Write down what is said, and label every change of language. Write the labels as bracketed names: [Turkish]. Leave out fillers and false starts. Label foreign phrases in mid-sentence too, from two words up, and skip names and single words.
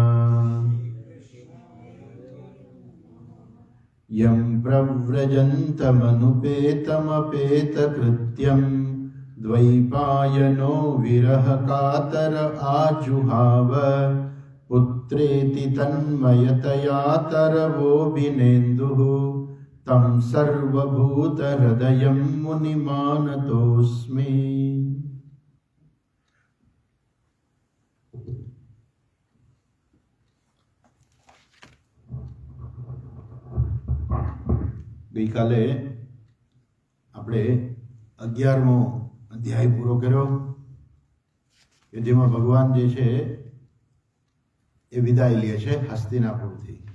[Sanskrit] यं प्रव्रजन्तमनुपेतमपेतकृत्यं द्वैपायनो विरहकातर आजुहाव पुत्रेति तन्मयतया तरवोऽभिनेन्दुः तं सर्वभूतहृदयं मुनिमानतोऽस्मि। [Gujarati] ગઈકાલે આપણે 11મો અધ્યાય પૂરો કર્યો કે જેમાં ભગવાન જે છે એ વિદાય લે છે હસ્તિનાપુરથી.